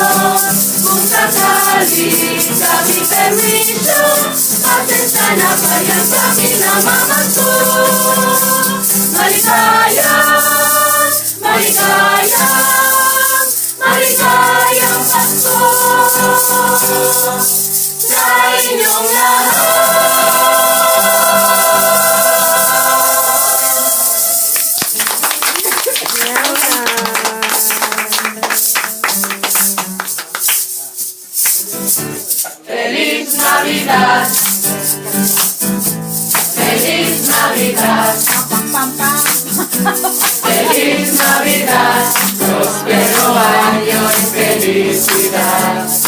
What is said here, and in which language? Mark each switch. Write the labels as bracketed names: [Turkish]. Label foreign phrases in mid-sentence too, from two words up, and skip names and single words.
[Filipino] Kung sakali kami perwisyo, pasensya na kaya kami namamasko. Maligayang, maligayang, maligayang Pasko sa inyong lahat. [Spanish] Feliz Navidad, Feliz Navidad, Feliz Navidad, próspero año y felicidad.